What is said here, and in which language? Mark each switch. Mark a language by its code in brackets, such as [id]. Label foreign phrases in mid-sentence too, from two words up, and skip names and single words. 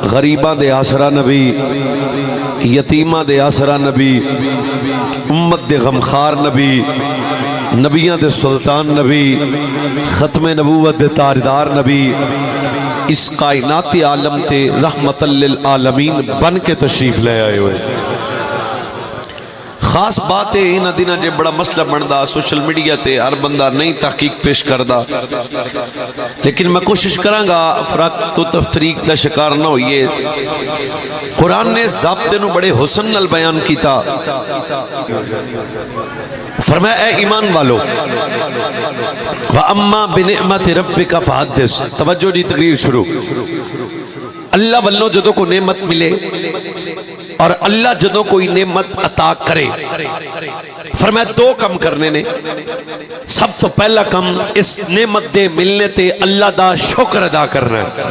[pa] غریباں دے آسرا نبی، یتیماں دے آسرا نبی، امت دے غمخار نبی، نبیاں دے سلطان نبی، ختم نبوت دے تاجدار نبی، اس کائناتی عالم تے رحمت للعالمین بن کے تشریف لے آئے ہوئے۔ خاص بات ہے انہاں دناں جے بڑا مسئلہ بندا [en] social media [pa] تے ہر بندہ نئی تحقیق پیش کردا، لیکن میں کوشش کراں گا افراط و تفریق دا شکار نہ ہوئیے۔ قرآن نے ضابطے نو بڑے حسن نال بیان کیتا، فرمایا اے ایمان والو [ar] وَأَمَّا بِنِعْمَةِ رَبِّكَ فَحَدِّثْ۔ [pa] توجہ دی تقریر شروع۔ اللہ والوں جدوں کو نعمت ملے اور اللہ جدوں کوئی نعمت عطا کرے، فرمایا دو کم کرنے نے۔ سب تو پہلا کم اس نعمت دے ملنے تے اللہ دا شکر ادا کرنا ہے۔